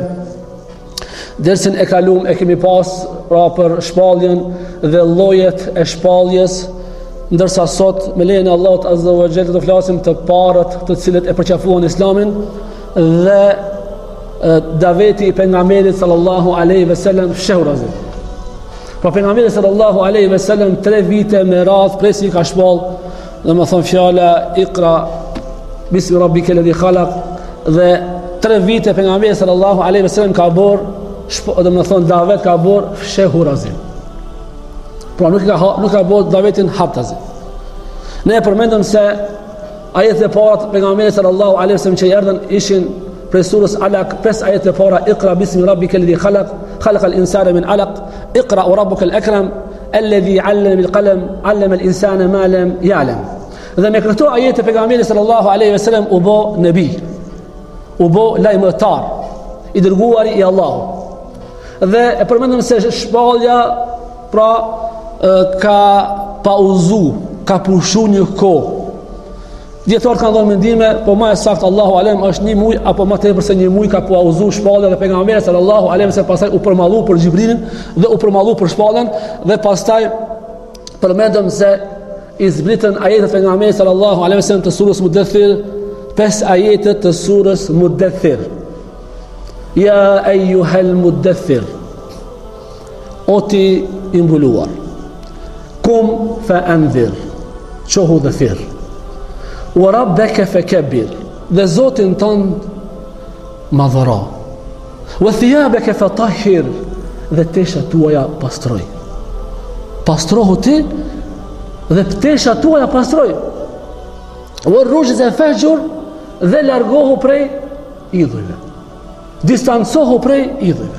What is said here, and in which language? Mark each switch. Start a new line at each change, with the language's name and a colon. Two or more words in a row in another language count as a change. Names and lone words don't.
Albanian: Dersin e kaluam e kemi pas pra për shpalljen dhe llojet e shpalljes, ndërsa sot me lejen e Allahut
Arabic: عز وجل
Albanian: do flasim të parët të cilët e përqafuan Islamin dhe daveti i pejgamberit
Arabic: صلى الله عليه وسلم
Albanian: shehurazi. Pra pejgamberi
Arabic: صلى الله عليه وسلم
Albanian: 3 vite me radhë presi ka shpall, dhe më thon fjala
Arabic: اقرأ باسم ربك الذي خلق,
Albanian: dhe 3 vite pejgamberi
Arabic: صلى الله عليه وسلم
Albanian: ka bër, dhe më thon davet ka bër shehurazi. Pra nuk ka bër davetin haptazi. Ne përmendëm se ajetet e para të pejgamberit
Arabic: صلى الله عليه وسلم
Albanian: që erdhën ishin prej surës Alaq, 5 ajetet e para:
Arabic: اقرأ باسم ربك الذي خلق، خلق الإنسان من علق، اقرأ وربك الأكرم، الذي علم بالقلم، علم الإنسان ما لم يعلم.
Albanian: Dhe me këto ajete pejgamberi
Arabic: صلى الله عليه وسلم
Albanian: u bë nebi, u bë lajmëtar i dërguari i Allahut. Dhe e përmendëm se shpallja pra ka pauzu, ka pushu një kohë. Djetarët kanë dhënë mendime, po më saktë
Arabic: الله أعلم
Albanian: është 1 muaj apo më tepër se 1 muaj ka pauzu shpallja dhe pejgamberi
Arabic: صلى الله عليه وسلم
Albanian: pastaj u përmallu për Xhibrilin dhe u përmallu për shpallën, dhe pastaj përmendëm se i zbritën ajetet e pejgamberit
Arabic: صلى الله عليه وسلم
Albanian: të surës Mudaththir, 5 ajete të surës Mudaththir.
Arabic: يا أيها المدثر,
Albanian: o ti i mbuluar,
Arabic: قم فأنذر,
Albanian: qohu dhe thirr,
Arabic: وربك فكبر,
Albanian: dhe Zotin tënd madhëro,
Arabic: وثيابك فطهر,
Albanian: dhe teshat tuaja pastroj. Pastrohu ti dhe teshat tuaja pastroj.
Arabic: والرجز فاهجر,
Albanian: dhe largohu prej idhujve, distancohu prej idhujve.